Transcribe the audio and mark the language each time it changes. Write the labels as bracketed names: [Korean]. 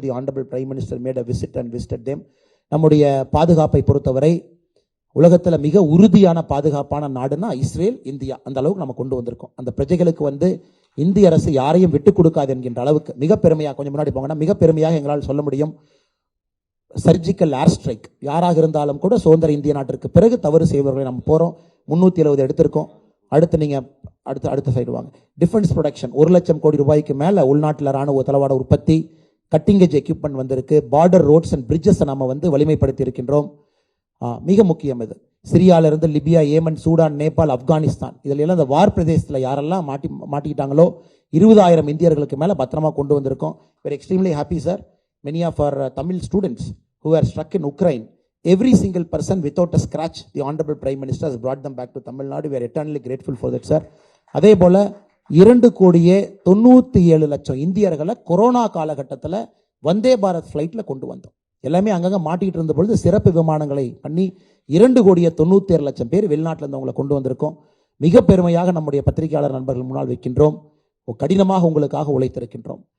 [English] The Honorable Prime Minister made a visit and visited them. [Tamil] நம்முடைய பாதுகாப்பை பொறுத்தவரை உலகத்தில் மிக உறுதியான பாதுகாப்பான நாடுனா இஸ்ரேல், இந்தியா. அந்த அளவுக்கு நம்ம கொண்டு வந்திருக்கோம். அந்த பிரஜைகளுக்கு வந்து இந்திய அரசு யாரையும் விட்டுக் கொடுக்காது என்கின்ற அளவுக்கு மிக பெருமையாக, கொஞ்சம் முன்னாடி போங்கன்னா மிக பெருமையாக எங்களால் சொல்ல முடியும். சர்ஜிக்கல் ஏர் ஸ்ட்ரைக் யாராக இருந்தாலும் கூட சுதந்திர இந்திய நாட்டிற்கு பிறகு தவறு செய்வர்களை நம்ம போகிறோம். 370 எடுத்திருக்கோம். அடுத்து நீங்கள் அடுத்த சைடு வாங்க. [English] defence production [Tamil] 1 லட்சம் கோடி ரூபாய்க்கு மேலே உள்நாட்டில் ராணுவ தளவாட உற்பத்தி, [English] cutting edge equipment [Tamil] வந்திருக்கு. [English] border roads and bridges [Tamil] நம்ம வந்து வலிமைப்படுத்தி இருக்கின்றோம். மிக முக்கியம் இது. சிரியாவிலிருந்து Libya, Yemen, Sudan, Nepal, Afghanistan, இதில் எல்லாம் இந்த வார் பிரதேசத்தில் யாரெல்லாம் மாட்டிக்கிட்டாங்களோ 20,000 இந்தியர்களுக்கு மேலே பத்திரமா கொண்டு வந்திருக்கோம். [English] Very extremely happy sir. Many of our Tamil students who were struck in Ukraine, every single person without a scratch, the Honorable Prime Minister has brought them back to Tamilnadu. We are eternally grateful for that, sir. [Tamil] அதே போல 2,97,00,000 இந்தியர்களை corona காலகட்டத்தில் வந்தே பாரத் ஃப்ளைட்டில் கொண்டு வந்தோம். எல்லாமே அங்கங்கே மாட்டிக்கிட்டு இருந்த பொழுது சிறப்பு விமானங்களை பண்ணி 2,97,00,000 பேர் வெளிநாட்டில் இருந்தவங்களை கொண்டு வந்திருக்கோம். மிக பெருமையாக நம்முடைய பத்திரிகையாளர் நண்பர்கள் முன்னால் வைக்கின்றோம். கடினமாக உங்களுக்காக உழைத்திருக்கின்றோம்.